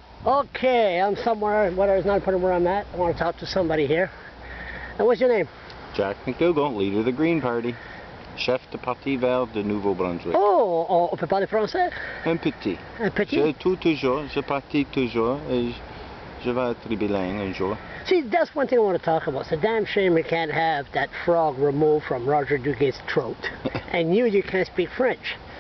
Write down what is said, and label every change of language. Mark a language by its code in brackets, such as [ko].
[en] Okay, I'm somewhere, whether it's not important where I'm at. I want to talk to somebody here. And what's your name? Jack MacDougall, leader of the Green Party. [fr] Chef de parti vert de Nouveau-Brunswick. Oh, on peut parler français? Un petit. Un petit? Je pratique toujours et je vais être bilingue un jour. [en] See, that's one thing I want to talk about. It's a damn shame we can't have that frog removed from Roger Duguay's throat. And you can't speak French.